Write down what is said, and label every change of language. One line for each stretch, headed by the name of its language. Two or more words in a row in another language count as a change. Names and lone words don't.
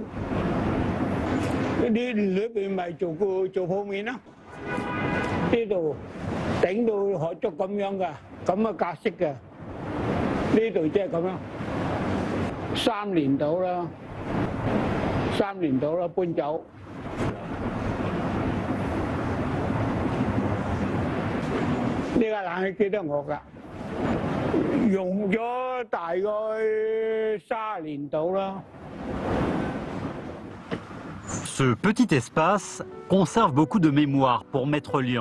Cantonese: 呢裏邊咪做鋪面咯，呢度頂到學足咁樣噶，咁嘅格式嘅，呢度即係咁樣，3年到啦，3年到啦，搬走。呢個冷氣機都係我㗎，用咗大概30年到啦。
French: Ce petit espace conserve beaucoup de mémoire pour Maître Lian.